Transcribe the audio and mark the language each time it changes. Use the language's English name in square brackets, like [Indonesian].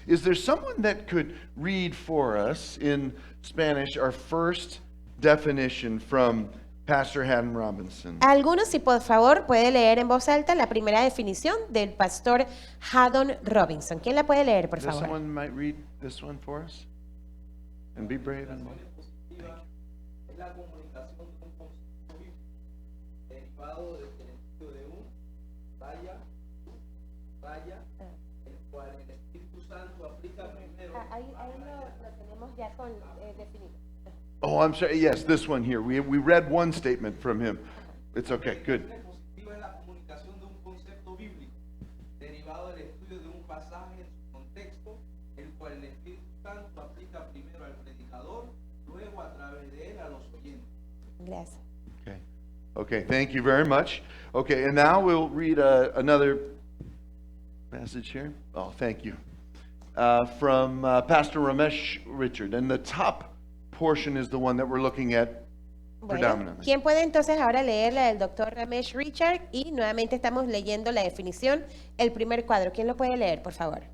[English] Is there someone that could read for us in Spanish our first definition from Pastor Haddon Robinson? [Spanish] Algunos, si por favor puede leer en voz alta la primera definición del pastor Haddon Robinson. ¿Quién la puede leer, por [English] Is there [Spanish] favor? [English] someone might read this one for us? And be brave and bold. [Spanish] Es la comunicación de un concepto bíblico derivado del sentido de un raya, el cual el Espíritu Santo aplica primero. Ahí lo tenemos ya con definido. [English] Oh, I'm sorry. Yes, this one here. We read one statement from him. It's okay. Good. Expositiva es la comunicación de un concepto bíblico derivado del estudio de un pasaje en su contexto, el cual el Espíritu Santo aplica primero al predicador, luego a través de él a los oyentes. [Spanish] Gracias. [English] Okay. Okay. Thank you very much. Okay, and now we'll read another passage here. Oh, thank you. From Pastor Ramesh Richard, and the top portion is the one that we're looking at [Spanish] Bueno, [English] predominantly. [Spanish] ¿quién puede entonces ahora leer la del doctor Ramesh Richard? Y nuevamente estamos leyendo la definición, el primer cuadro. ¿Quién lo puede leer, por favor?